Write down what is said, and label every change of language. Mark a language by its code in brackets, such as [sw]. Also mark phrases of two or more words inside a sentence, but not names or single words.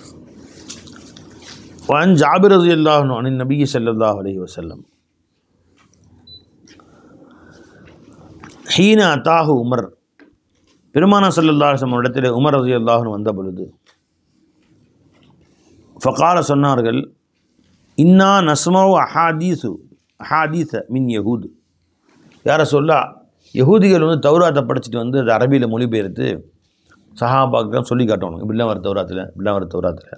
[ar] وعن جابر رضي الله عنه عن النبي صلى الله عليه وسلم حين أتاه عمر, பெருமானா صلى الله عليه وسلم இடத்திலே உமர் رضي الله عنه [ta] வந்த பொழுது [ar] ஃபகால சொன்னார்கள், إنا نسمع أحاديث من يهود. [ta] யாரை சொல்லா, யஹூதிகள் வந்து தௌராத்தை படிச்சுட்டு வந்து அது அரபியில் மொழிபெயர்த்து சஹாபாக்கெல்லாம் சொல்லி காட்டணும், இப்படிலாம் வர தௌராத்தில், இப்படிலாம் வர தௌராத்தில்.